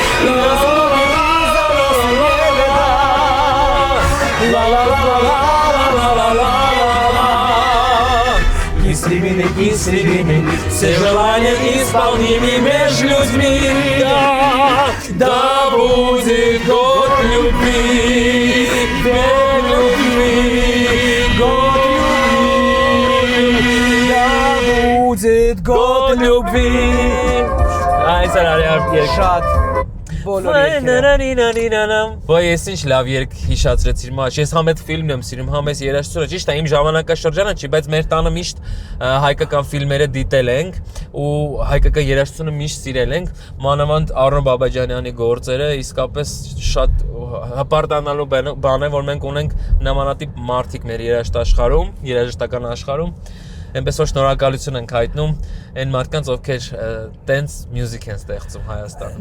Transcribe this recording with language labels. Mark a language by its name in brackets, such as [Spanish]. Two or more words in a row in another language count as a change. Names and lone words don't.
[Russian] Истребины, все желания исполнимы между людьми, да будет год любви, век любви, год любви, да будет год любви. [Armenian] Այս արարի շատ բոլոր երգերը Ոայ ես ինչ լավ երգ հիշացրեցիր մաչ ես համ այդ ֆիլմն եմ սիրում համ այս երաժշտությունը ճիշտ է իմ ժամանակաշրջանը չի բայց մեր տանը միշտ հայկական ֆիլմերը դիտել ենք ու հայկական երաժշտությունը միշտ սիրել ենք մանավանդ Արնո Բաբաջանյանի գործերը իսկապես շատ հպարտանալու բան է որ մենք ունենք նմանատիպ մարդիկ մեր երաժշտական աշխարհում Այնպես որ շնորհակալություն ենք հայտնում այն մարդկանց, ովքեր տենց մյուզիկ են ստեղծում Հայաստանում։